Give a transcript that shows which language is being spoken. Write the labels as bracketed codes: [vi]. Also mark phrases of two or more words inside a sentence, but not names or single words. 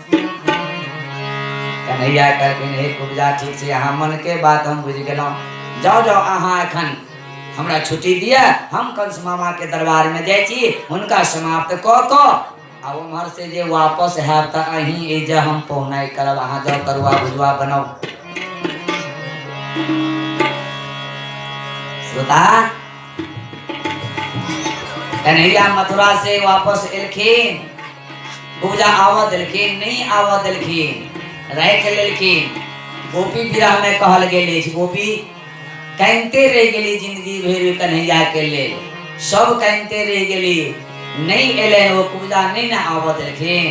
[mai] कन्हैया कहलखिन हे कुब्जा ठीक छै अहाँ मन के बात हम बुझ गेलौ जाओ जाओ अहाँ एखन हमरा छुट्टी दिया हम कंस मामा के दरबार में जाय छी हुनका समाप्त क क आ उमहर से जे वापस हैब त अहीं ए जे हम पहुनाई करब अहाँ जाओ तरुआ भुजवा बनाओ। श्रोता कन्हैया मथुरा से वापस एलखिन कुब्जा आवा देलखिन नहीं आवा देलखिन राख लेलखिन। गोपी विरह में कहल गेल गोपी कहते रह गेली जिंदगी भर कन्हैया के ले सब कहते रह गेली नहीं एले वो कुब्जा नहीं ना आवा देलखिन।